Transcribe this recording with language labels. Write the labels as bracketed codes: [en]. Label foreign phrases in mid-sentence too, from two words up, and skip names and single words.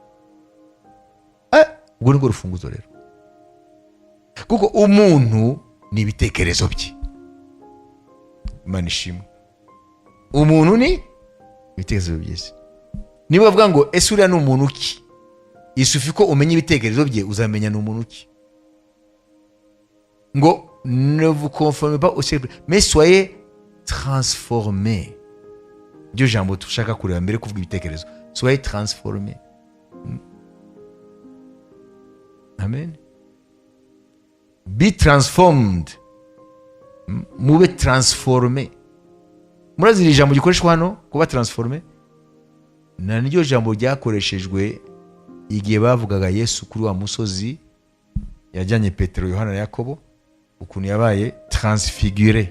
[rw] Ubwo nibwo rufunguzo rero, kuko umuntu ni ibitekerezo bye. Imana ishimwe, umuntu ni ibitekerezo bye. Niba bavuga ngo ese uriya ni umuntu ki, isufi ko umenya ibitekerezo bye uzamenya ni umuntu ki. [fr] Ngo ne vous conformez pas au siècle, mais soyez transformés. [rw] Iryo jambo tushaka kureba mbere kuvuga ibitekerezo, [fr] soyez transformés. [rw] Amen. [en] Be transformed. [rw] Mube transformé. Murazi iri jambo gikoreshwa hano kuba transformé, na niryo jambo ryakoreshejwe igihe bavugaga Yesu kuri wa musozi yajyanye Petero, Yohana na Yakobo, ukuntu yabaye transfiguré.